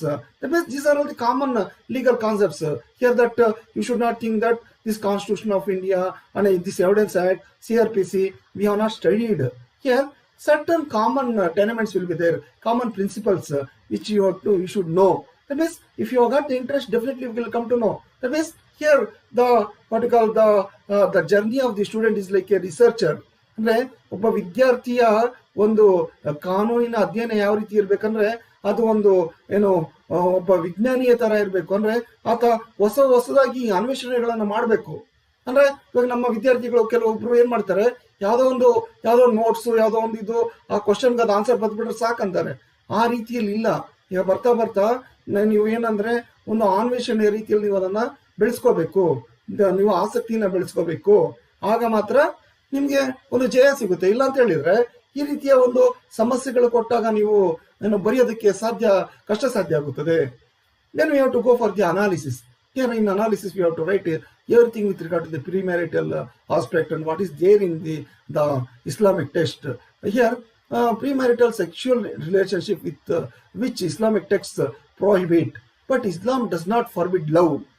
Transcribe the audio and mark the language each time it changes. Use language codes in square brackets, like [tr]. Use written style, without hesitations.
[en] That means these are all the common legal concepts here, that you should not think that this Constitution of India and this Evidence Act, CRPC, we have not studied. Here certain common tenements will be there, common principles which you should know. That means if you have got the interest, definitely you will come to know. That means here the journey of the student is like a researcher. [kn] ಅಂದ್ರೆ ಒಬ್ಬ ವಿದ್ಯಾರ್ಥಿಯ ಒಂದು ಕಾನೂನಿನ ಅಧ್ಯಯನ ಯಾವ ರೀತಿ ಇರ್ಬೇಕಂದ್ರೆ, ಅದು ಒಂದು ಒಬ್ಬ ವಿಜ್ಞಾನಿಯ ತರ ಇರ್ಬೇಕು. ಅಂದ್ರೆ ಆತ ಹೊಸದಾಗಿ ಅನ್ವೇಷಣೆಗಳನ್ನ ಮಾಡ್ಬೇಕು. ಅಂದ್ರೆ ಇವಾಗ ನಮ್ಮ ವಿದ್ಯಾರ್ಥಿಗಳು ಕೆಲವೊಬ್ರು ಏನ್ ಮಾಡ್ತಾರೆ, ಯಾವ್ದೋ ನೋಟ್ಸ್, ಯಾವ್ದೋ ಒಂದು ಇದು ಆ ಕ್ವಶನ್ಗೆ ಅದು ಆನ್ಸರ್ ಬರ್ದ್ಬಿಟ್ರೆ ಸಾಕಂತಾರೆ. ಆ ರೀತಿಯಲ್ಲಿ ಇಲ್ಲ. ಈಗ ಬರ್ತಾ ನೀವು ಏನಂದ್ರೆ ಒಂದು ಅನ್ವೇಷಣೆಯ ರೀತಿಯಲ್ಲಿ ನೀವು ಅದನ್ನ ಬೆಳೆಸ್ಕೋಬೇಕು, ನೀವು ಆಸಕ್ತಿನ ಬೆಳೆಸ್ಕೋಬೇಕು. ಆಗ ಮಾತ್ರ ನಿಮ್ಗೆ ಒಂದು ಜಯ ಸಿಗುತ್ತೆ. ಇಲ್ಲ ಅಂತ ಹೇಳಿದ್ರೆ ಈ ರೀತಿಯ ಒಂದು ಸಮಸ್ಯೆಗಳು ಕೊಟ್ಟಾಗ ನೀವು ಬರೆಯೋದಕ್ಕೆ ಕಷ್ಟ ಸಾಧ್ಯ ಆಗುತ್ತದೆ. [en] Then we have to go for the analysis. Here in analysis we have to write everything with regard to the premarital aspect and what is there in the Islamic text. Here premarital sexual relationship with which Islamic texts prohibit, but Islam does not forbid love.